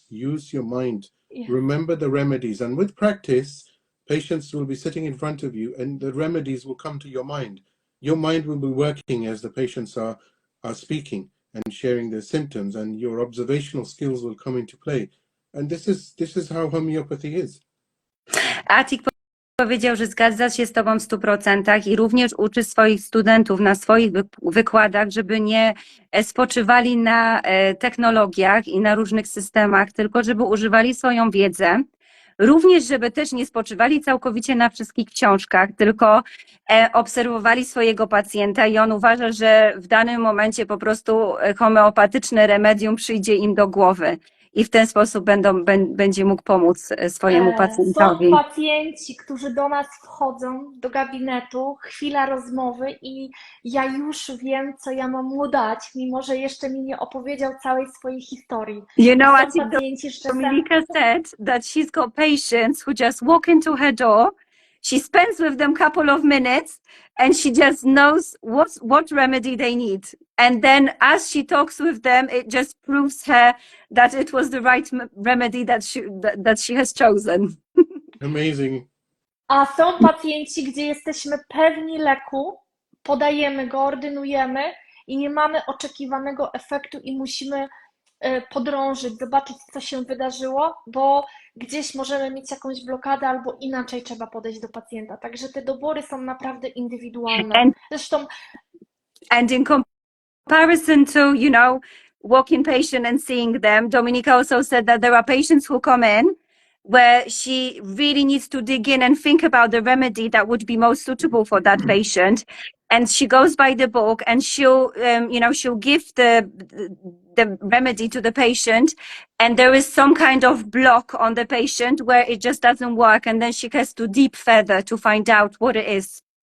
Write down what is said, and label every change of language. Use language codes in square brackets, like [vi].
[en] Use your mind. Remember the remedies, and with practice, patients will be sitting in front of you and the remedies will come to your mind. your mind will be working as the patients are speaking and sharing their symptoms, and your observational skills will come into play. And this is how homeopathy is. [pl] Atik powiedział, że zgadza się z Tobą w 100% i również uczy swoich studentów na swoich wykładach, żeby nie spoczywali na technologiach i na różnych systemach, tylko żeby używali swoją wiedzę. Również, żeby też nie spoczywali całkowicie na wszystkich książkach, tylko obserwowali swojego pacjenta i on uważa, że w danym momencie po prostu homeopatyczne remedium przyjdzie im do głowy i w ten sposób będzie mógł pomóc swojemu pacjentowi. Są pacjenci, którzy do nas wchodzą do gabinetu, chwila rozmowy i ja już wiem, co ja mam mu dać, mimo że jeszcze mi nie opowiedział całej swojej historii. [en] You know, I [pl] Są [en] think [pl] pacjenci z czasem... [en] Dominika said that she's got patients who just walk into her door, she spends with them a couple of minutes and she just knows what remedy they need. And then as she talks with them, it just proves her that it was the right remedy that she has chosen. Amazing. [pl] A są pacjenci, gdzie jesteśmy pewni leku, podajemy go, ordynujemy i nie mamy oczekiwanego efektu i musimy podrążyć, zobaczyć, co się wydarzyło, bo gdzieś możemy mieć jakąś blokadę albo inaczej trzeba podejść do pacjenta. Także te dobory są naprawdę indywidualne. Zresztą [en] And in comparison to, you know, walk-in patient and seeing them, Dominika also said that there are patients who come in where she really needs to dig in and think about the remedy that would be most suitable for that patient. And she goes by the book and she'll, she'll give the remedy to the patient, and there is some kind of block on the patient where it just doesn't work, and then she has to deep further to find out what it is.